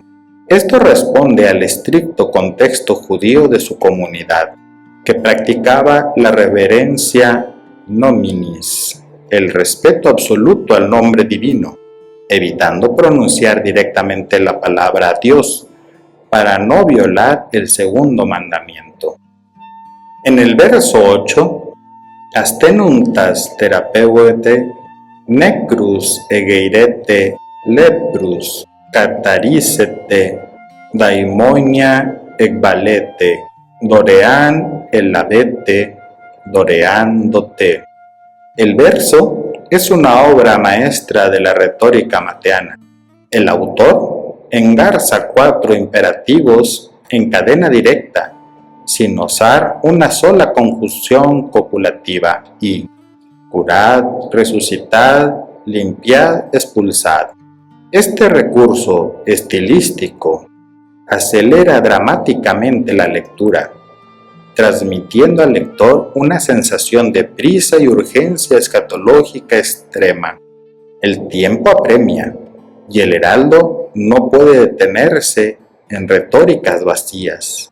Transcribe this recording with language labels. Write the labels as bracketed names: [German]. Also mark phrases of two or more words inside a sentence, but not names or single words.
[Spanish] Esto responde al estricto contexto judío de su comunidad, que practicaba la [Latin] reverencia nominis, [Spanish] el respeto absoluto al nombre divino, evitando pronunciar directamente la palabra Dios, para no violar el segundo mandamiento. En el verso 8, [Greek] Ἀσθενοῦντας θεραπεύετε, νεκροὺς ἐγείρετε, λεπροὺς, καθαρίζετε, δαιμόνια ἐκβάλλετε, δωρεὰν ἐλάβετε, δωρεὰν δότε. [Spanish] El verso es una obra maestra de la retórica mateana. El autor engarza 4 imperativos en cadena directa, sin usar una sola conjunción copulativa y curad, resucitad, limpiad, expulsad. Este recurso estilístico acelera dramáticamente la lectura, transmitiendo al lector una sensación de prisa y urgencia escatológica extrema. El tiempo apremia, y el heraldo no puede detenerse en retóricas vacías.